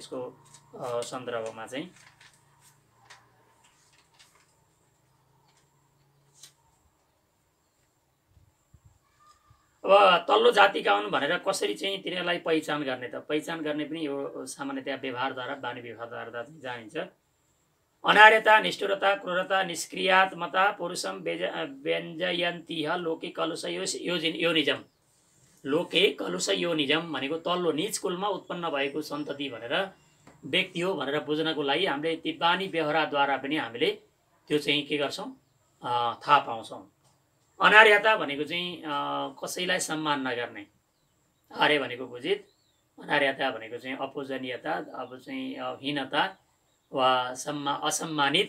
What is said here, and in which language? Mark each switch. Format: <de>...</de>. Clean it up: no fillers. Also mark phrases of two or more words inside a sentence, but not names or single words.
<ne>यसको सन्दर्भमा चाहिँ अब तल्लो जातिका हुन् भनेर कसरी चाहिँ तिनीहरूलाई पहिचान गर्ने त? पहिचान गर्ने पनि यो सामान्यतया व्यवहारद्वारा, बानी व्यवहारद्वारा जानिन्छ।</ne> <sa>अनार्यता, निष्ठुरता, क्रूरता, निष्क्रियात्मता पुरुषम व्यञ्जयन्तिह लोके कलुष योनिजम। लोके कलुष योनिजम</sa> <ne>भनेको तल्लो निज कुलमा उत्पन्न भएको सन्तति भनेर व्यक्ति हो भनेर बुझ्नको लागि हामीले ती बानी व्यवहारद्वारा पनि हामीले त्यो चाहिँ के गर्छौँ, थाहा पाउँछौँ। अनार्यता भनेको चाहिँ कसैलाई सम्मान नगर्ने, आर्य भनेको बुझित, अनार्यता भनेको चाहिँ अपूजनीयता, अब चाहिँ हीनता वा असम्मानित।</ne>